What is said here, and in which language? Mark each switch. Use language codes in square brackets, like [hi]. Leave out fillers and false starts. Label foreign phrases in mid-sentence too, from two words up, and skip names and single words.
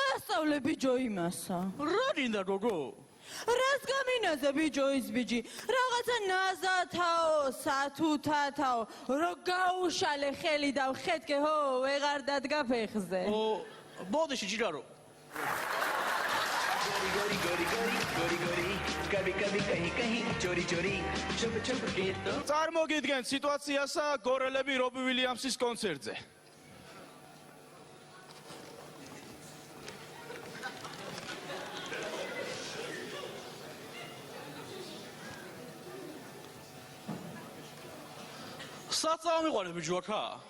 [ka] გასავლე ბიჯო იმასა. რა დინდა გოგო? რას გამინაზე ბიჯო ის ბიჯი? რაღაცა ნაზათაო, სათუთათაო, რო გაუშალე ხელი და ვხედკე ჰო, ვეღარ დადგა ფეხზე. ბოდიში ჯიჯარო. [hi] गोरी गोरी गोरी गोरी गोरी कभी कभी कहीं कहीं चोरी चोरी छुप छुप के तो [ka] წარმოგიდგენთ სიტუაციასა გორელები რობი ვილიამსის კონცერტზე. საწაო მიყვანე ბიჯო აქა.